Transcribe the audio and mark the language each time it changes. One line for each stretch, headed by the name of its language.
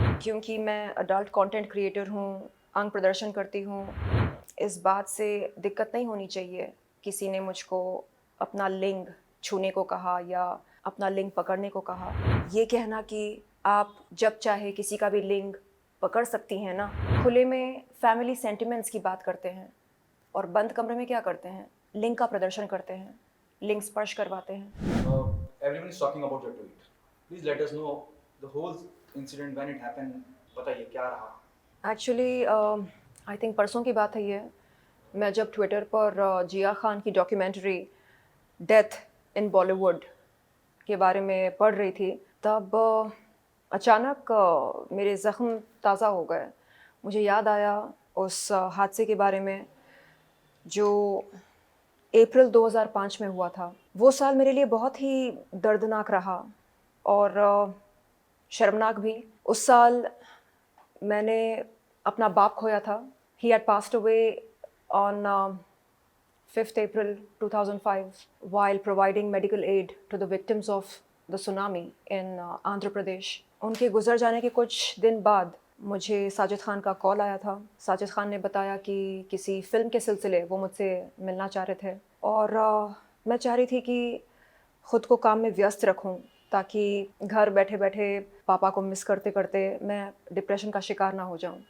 Hindi: क्योंकि मैं adult content creator हूँ, अंग प्रदर्शन करती हूँ, इस बात से दिक्कत नहीं होनी चाहिए किसी ने मुझको अपना लिंग छूने को कहा या अपना लिंग पकड़ने को कहा। ये कहना कि आप जब चाहे किसी का भी लिंग पकड़ सकती हैं ना। खुले में फैमिली सेंटिमेंट्स की बात करते हैं और बंद कमरे में क्या करते हैं, लिंग का प्रदर्शन करते हैं, लिंग स्पर्श करवाते हैं।
English: Everyone is talking about your tweet. Please let us know the whole incident when it happened.
Hindi: बताइए क्या रहा?
English: actually I think
Hindi: परसों की बात है ये। मैं जब ट्विटर पर जिया खान की डॉक्यूमेंट्री डेथ इन बॉलीवुड के बारे में पढ़ रही थी, तब अचानक मेरे ज़ख्म ताज़ा हो गए। मुझे याद आया उस हादसे के बारे में जो अप्रैल 2005 में हुआ था। वो साल मेरे लिए बहुत ही दर्दनाक रहा और शर्मनाक भी। उस साल मैंने अपना बाप खोया था।
English: He had passed away on 5th April 2005 while providing medical aid to the victims of the tsunami in Andhra Pradesh.
Hindi: उनके गुजर जाने के कुछ दिन बाद मुझे साजिद खान का कॉल आया था। साजिद खान ने बताया कि किसी फ़िल्म के सिलसिले वो मुझसे मिलना चाह रहे थे और मैं चाह रही थी कि ख़ुद को काम में व्यस्त रखूं ताकि घर बैठे बैठे पापा को मिस करते करते मैं डिप्रेशन का शिकार ना हो जाऊं।